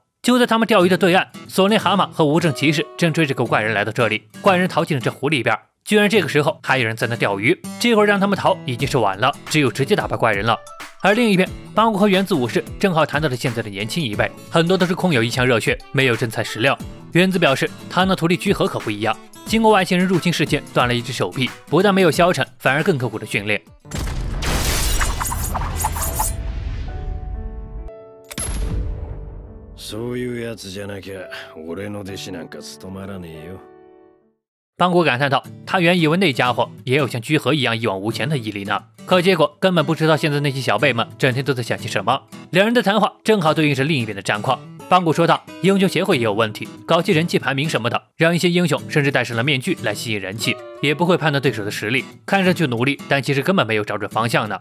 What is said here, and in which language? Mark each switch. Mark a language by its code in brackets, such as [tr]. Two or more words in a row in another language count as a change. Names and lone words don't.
[zh] 就在他们钓鱼的对岸，索林蛤蟆和无证骑士正追着个怪人来到这里，怪人逃进了这湖里边，居然这个时候还有人在那钓鱼，这会儿让他们逃已经是晚了，只有直接打败怪人了。而另一边，邦古和原子武士正好谈到了现在的年轻一辈，很多都是空有一腔热血，没有真材实料。原子表示，他那徒弟居合可不一样，经过外星人入侵事件断了一只手臂，不但没有消沉，反而更刻苦的训练。 [ja] そういうやつじゃなきゃ俺の弟子なんか務まらねえよ。 [zh] 邦古感叹道：“他原以为那家伙也有像居合一样一往无前的毅力呢，可结果根本不知道现在那些小辈们整天都在想些什么。” 两人的谈话正好对应着另一边的战况。邦古说道：“英雄协会也有问题，搞些人气排名什么的，让一些英雄甚至戴上了面具来吸引人气，也不会判断对手的实力，看上去努力，但其实根本没有找准方向呢。